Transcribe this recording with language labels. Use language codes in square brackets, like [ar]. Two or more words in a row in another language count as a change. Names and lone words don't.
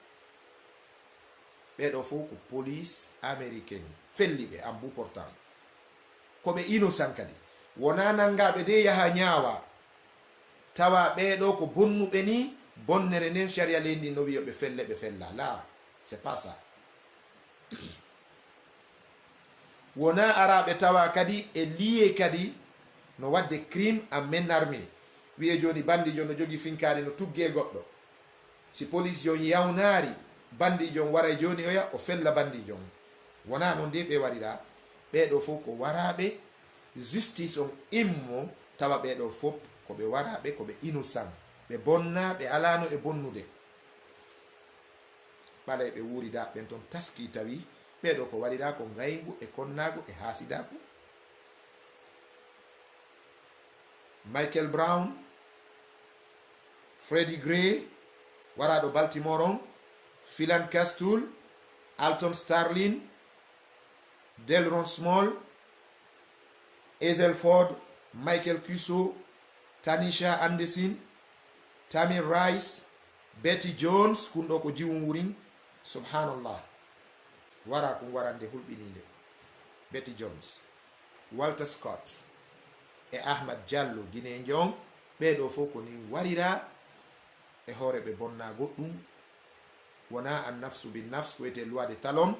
[ff] ɓeɗo fof ko [fr] police américain [ff] felliɓe [fr] en bout portant, [ff] koɓe innocent kadi, wona nangaɓe de yaha ñaawa tawa ɓeɗo ko bonnuɓe ni bonnere nden sharia leydi no wiya ɓe felle ɓe fella. [fr] La, c'est pas ça. [ff] wona araɓe tawa kadi e liye kadi no wadde crime [fr] en main armée. [ff] wiye joni bandijo no jogi finkari no tugge goɗɗo, si police jon yawnari bandijon waray joni oya o fella bandijon, wona non de ɓe waɗira. ɓeɗo fof ko waraɓe justice on immo, tawa ɓeɗo fof koɓe waraɓe koɓe innocent, ɓe bonna, ɓe alano e bonnude. ɓalay ɓe wurida ɓen ton taski tawi ɓeɗo ko waɗira ko ngaygu e konnagu e hasidaku. Michael Brown, Freddie Gray waraɗo Baltimore on, Philan Castle, Alton Sterling, Delron Small, Ezel Ford, Michael Kuso, Tanisha Anderson, Tamir Rice, Betty Jones, kunɗo ko jiwum wurin. Subhanallah, wara ko warande hulɓininde. Betty Jones, Walter Scott e Ahmad Diallo Guinée Jong, ɓeɗo fof ko ni warira e hoore ɓe bonna goɗɗum, wona [ar] النفس بالنفس [ff] ko wiyete [fr] loi de talon.